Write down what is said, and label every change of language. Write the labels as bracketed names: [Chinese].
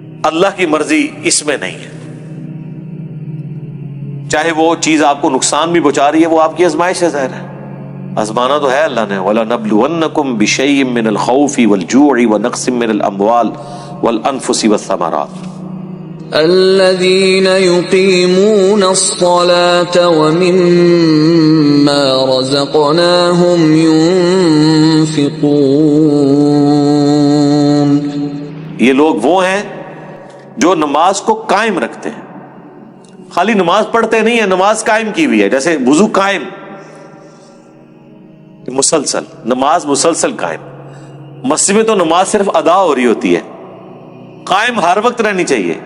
[Urdu] اللہ کی مرضی اس میں نہیں ہے، چاہے وہ چیز آپ کو نقصان بھی پہنچا رہی ہے، وہ آپ کی آزمائش ہے۔ ظاہر ہے آزمانا تو ہے اللہ نے، [Arabic] وَلَنَبْلُوَنَّكُمْ بِشَيْءٍ مِّنَ الْخَوْفِ وَالْجُوعِ وَنَقْصٍ مِّنَ الْأَمْوَالِ وَالْأَنفُسِ وَالثَّمَرَاتِ۔ الذين يقيمون الصلاة ومما رزقناهم ينفقون۔ [Urdu] یہ لوگ وہ ہیں جو نماز کو قائم رکھتے ہیں، خالی نماز پڑھتے نہیں ہیں، نماز قائم کی ہوئی ہے، جیسے وضو قائم، مسلسل نماز مسلسل قائم. مسجد میں تو نماز صرف ادا ہو رہی ہوتی ہے, قائم ہر وقت رہنی چاہیے.